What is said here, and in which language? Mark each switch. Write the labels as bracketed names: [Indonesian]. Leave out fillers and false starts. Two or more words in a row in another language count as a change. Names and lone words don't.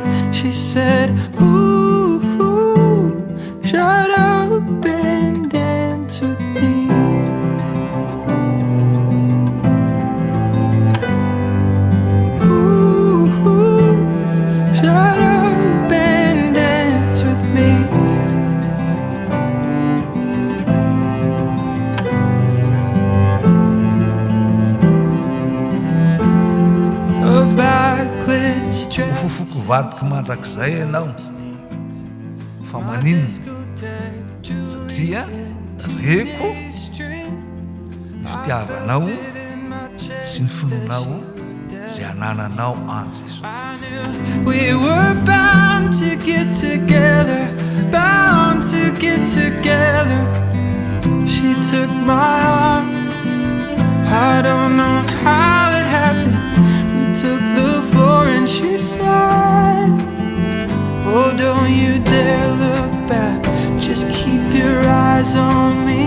[English] She said, ooh, ooh, shut up and dance with me. Ooh, ooh, shut up and dance with me. [Malagasy] Fofoko vadika mandrakizay ianao fa maninona satria reko ny fitiavanao sy ny finoanao zay anananao Antsa. [English] We were bound to get together, bound to get together. She took my arm, I don't know how it happened. Took the floor and she said, oh, don't you dare look back, just keep your eyes on me.